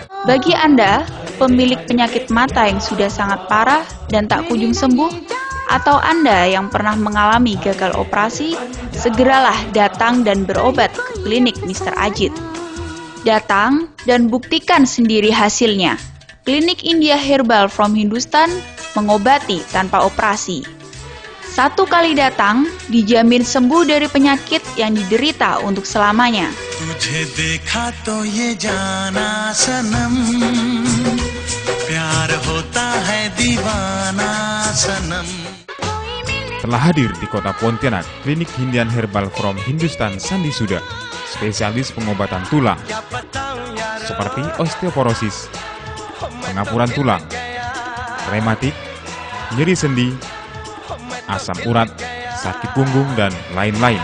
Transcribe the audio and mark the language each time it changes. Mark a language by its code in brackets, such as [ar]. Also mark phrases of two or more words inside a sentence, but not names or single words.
[id] Bagi Anda, pemilik penyakit mata yang sudah sangat parah dan tak kunjung sembuh, atau Anda yang pernah mengalami gagal operasi, segeralah datang dan berobat ke klinik Mr. Ajit. Datang dan buktikan sendiri hasilnya. Klinik India Herbal Farm Hindustan mengobati tanpa operasi. Satu kali datang, dijamin sembuh dari penyakit yang diderita untuk selamanya. [hi] तुझे देखा तो ये जाना सनम प्यार होता है दीवाना सनम. [id] Telah hadir di kota Pontianak, Klinik Indian Herbal Farm Hindustan Sandi Suda, spesialis pengobatan tulang, seperti osteoporosis, pengapuran tulang, rematik, nyeri sendi, asam urat, sakit punggung, dan lain-lain.